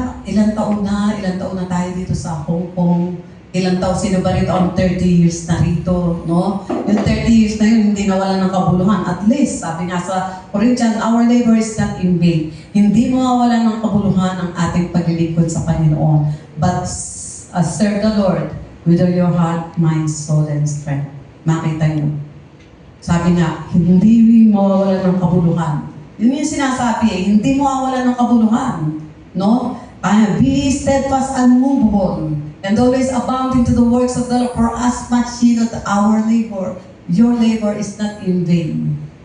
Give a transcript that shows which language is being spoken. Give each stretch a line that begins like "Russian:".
Filipino: Ilang taon na tayo dito sa Hong Kong. Ilang taon, sino ba rito ang 30 years na rito, no? Yung 30 years na yun, hindi nawala ng kabuluhan. At least, sabi nga sa Corinthians,
English: our labor is not in vain.
Filipino: Hindi mawawala ng kabuluhan ang ating paglilingkod sa Panginoon.
English: But serve the Lord with all your heart, mind, soul, and strength.
Filipino: Makita nyo. Sabi nga, hindi mawawala ng kabuluhan. Yun yung sinasabi hindi mawawala ng kabuluhan. No?
English: Be steadfast and unmovable, and always abounding to the works of the Lord, for as much ye know that our labor, your labor is not in vain.